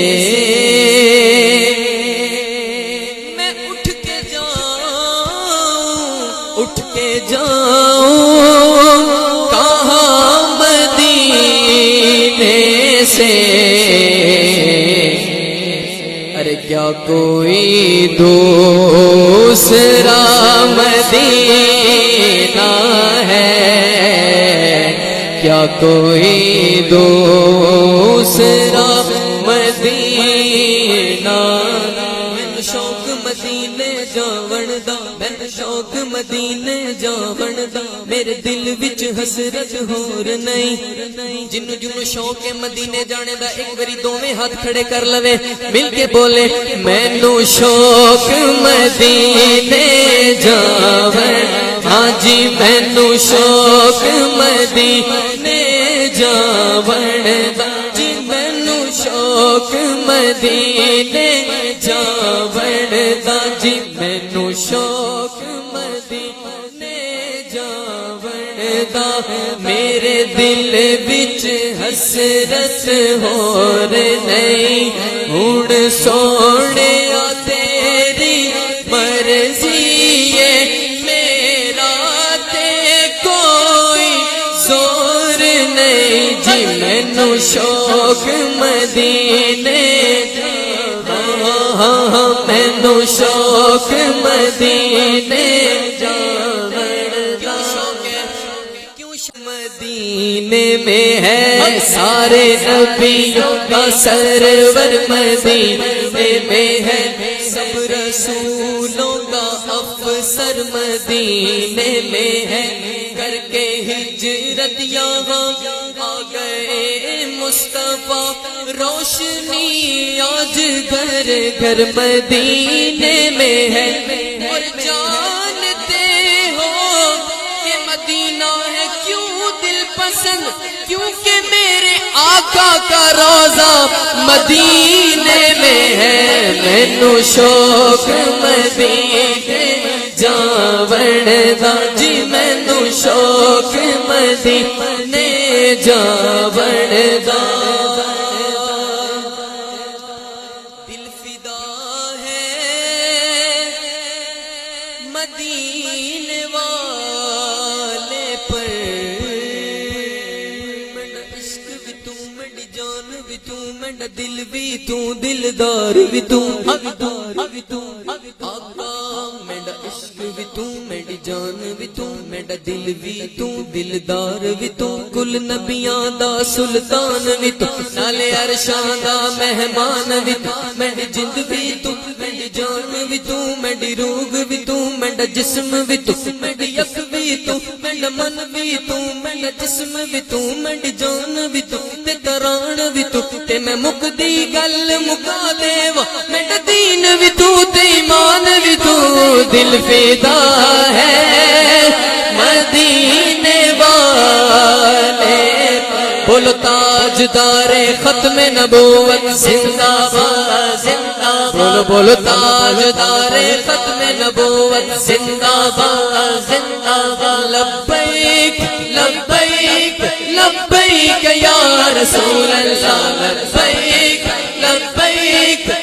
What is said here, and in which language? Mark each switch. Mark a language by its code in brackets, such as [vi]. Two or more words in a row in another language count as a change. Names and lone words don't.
[ur] میں اٹھ کے جاؤں کہاں مدینے سے، ارے کیا کوئی دوسرا مدینہ ہے، کیا کوئی دوسرا مدینہ، [pa] میں شوق مدینے جاون دا، میں شوق مدینے جاون دا، میرے دل وچ حسرت ہور نہیں، جنوں جنوں شوق مدینے جانے دا ایک باری دوویں ہاتھ کھڑے کر لوے، مل کے بولے مینوں شوق مدینے جاون، ہاں جی مینوں شوق مدینے جاون دا، جی مینوں شوق مدینے جاون دا، جی مینوں شوق مدینے جاون دا، میرے دل وچ حسرت ہور نہیں، ہن سونیا تیری مرضی ہے، میرا تے کوئی زور نہیں، جی مینوں شوق مدینے مینوں شوق مدینے جاون دا، [ur] کیوں مدینے میں ہے سارے نبیوں کا سرور، مدینے میں ہے سب رسولوں کا افسر، مدینے میں ہے کر کے ہجرت یہاں آ گئے مصطفیٰ، روشنی آج گھر گھر مدینے میں ہے، اور جانتے ہو کہ مدینہ ہے کیوں دل پسند، کیونکہ میرے آقا کا روضہ مدینے میں ہے، [pa] مینوں شوق مدینے جاون دا، جی مینوں شوق مدینے جاون دا، [ur] دل فدا ہے مدینے والے پر، [pa] میرا عشق بھی تو، میری جان بھی تو، میرا دل بھی تو، دلدار بھی تو، آقا میرا عشق بھی تو، میری جان بھی تو، میرا دل بھی تو، دلدار بھی تو، کل نبیاں دا سلطان بھی تو، نالے عرشاں دا مہمان بھی تو، میری جند بھی تو، میری جان بھی تو، میری روح بھی تو، میرا جسم بھی تو، میری یک بھی تو، میرا من بھی تو، میرا جسم بھی تو، میری جان بھی تو، تے تران بھی تو، تے میں مکدی گل مکا دیوا، میرا دین بھی تو، تے ایمان بھی تو، [ur] دل فدا ہے مدینے والے، بولو تاجدار ختم نبوت زندہ باد، زندہ باد، بولو بولو تاجدار ختم نبوت زندہ باد، زندہ باد، [ar] لبیک لبیک لبیک یا رسول اللہ، لبیک لبیک